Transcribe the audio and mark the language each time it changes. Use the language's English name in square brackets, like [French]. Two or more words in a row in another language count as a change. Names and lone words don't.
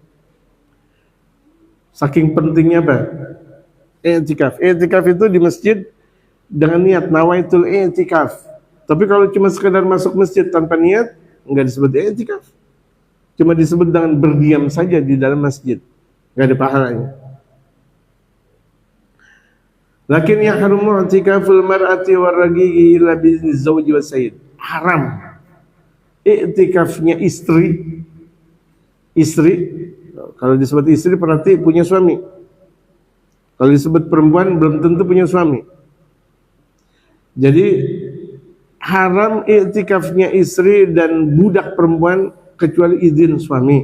[Indonesian] Saking pentingnya apa? I'tikaf. I'tikaf itu di masjid dengan niat [Arabic] نويت الاعتكاف. [Indonesian] Tapi kalau cuma sekedar masuk masjid tanpa niat, enggak disebut i'tikaf. Cuma disebut dengan berdiam saja di dalam masjid. Enggak ada pahalanya. [Arabic] لكن يحرم اعتكاف المرأة والرقيق إلا بإذن الزوج والسيد. [Indonesian] Haram i'tikafnya istri. Kalau disebut istri berarti punya suami. Kalau disebut perempuan belum tentu punya suami. Jadi haram i'tikafnya istri dan budak perempuan kecuali izin suami.